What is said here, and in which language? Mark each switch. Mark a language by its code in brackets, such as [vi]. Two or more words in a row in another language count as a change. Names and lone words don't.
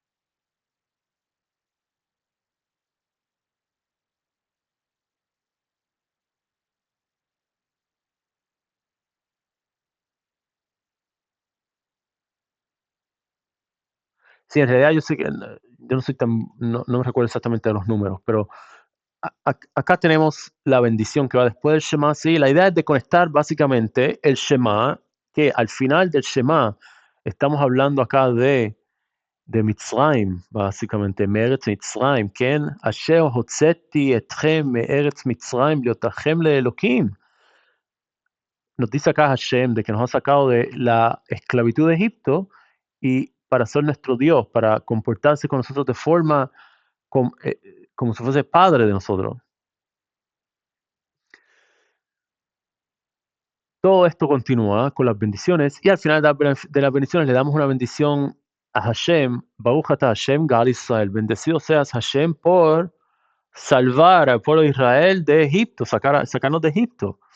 [es] Sí, en realidad yo sé que yo no soy no me recuerdo exactamente de los números, pero acá tenemos la bendición que va después del Shema. Sí, la idea es de conectar básicamente el Shema, que al final del Shema estamos hablando acá de Mitzrayim, básicamente, [he] מארץ מצרים, כן? אשר הוצאתי אתכם מארץ מצרים להיותכם לאלוקים. [es] Nos dice acá Hashem de que nos ha sacado de la esclavitud de Egipto y para ser nuestro Dios, para comportarse con nosotros de forma como si fuese padre de nosotros. Todo esto continúa con las bendiciones y al final de las bendiciones le damos una bendición a Hashem, [he] ברוך אתה השם גאל ישראל, [es] bendecido seas Hashem por salvar al pueblo de Israel de Egipto, sacarnos de Egipto.